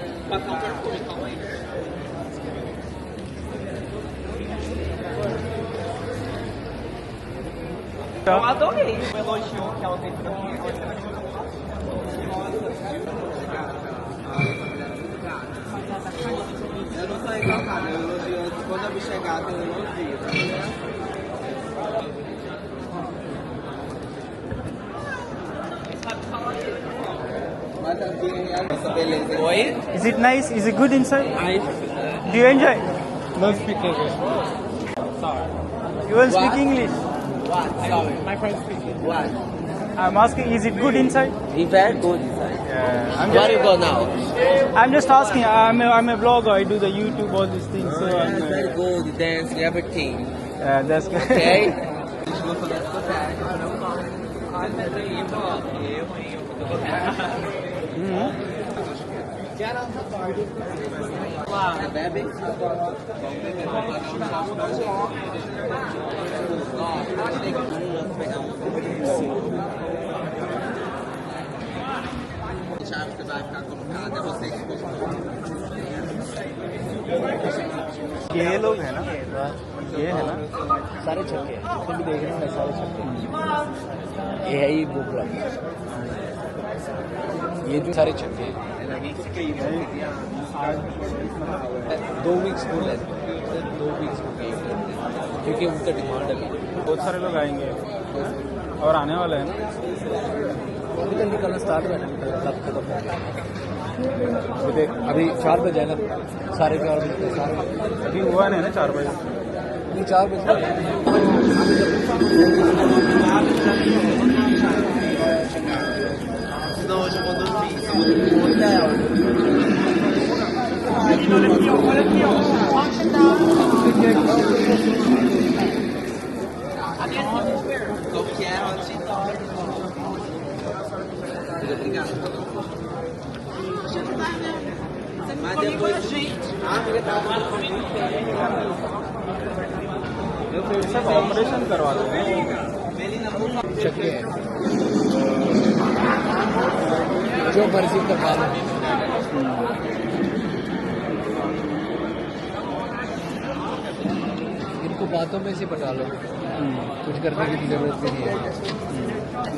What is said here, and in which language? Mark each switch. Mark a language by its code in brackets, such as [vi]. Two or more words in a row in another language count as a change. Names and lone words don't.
[pt] Eu adorei o elogio que ela fez pra mim. Eu não tô encantado, eu elogio quando eu me chegar, eu elogio, tá ligado? [en] Is it nice? Is it good inside? Do you enjoy? Don't speak English. Sorry. You will speak English. What? Sorry. My friend speaking. What? I'm asking, is it good inside? It's very good inside. Yeah. Where do you go now? I'm just asking. I'm a blogger. I do the YouTube, all these things. So Yeah, it's very good, dance, everything. yeah, that's good. Okay? Bebe? [pt] A chave que vai ficar colocada é você que colocou. [hi] ये लोग है ना, ये है ना, सारे छक्के जितने भी देख रहे हैं सारे छक्के ये है ही वो क्लब ये जो सारे छक्के हैं 2 वीक्स को ले 2 वीक्स को क्योंकि उनका डिमांड है बहुत सारे लोग आएंगे और आने वाले हैं ना। अभी तक निकलना स्टार्ट हुआ क्लब खत्म हो गया अभी देख अभी 4 बजे है ना सारे 4 बजे सारे अभी हुआ नहीं ना 4 बजे नहीं 4 बजे [pt] Senão hoje eu vou dormir no hotel. Como que é, Obrigado. Mas depois [hi] सब ऑपरेशन करवा दो। छक्के हैं जो मर्जी करवा लो इनको बातों में से पटा लो कुछ करने की जरूरत भी नहीं है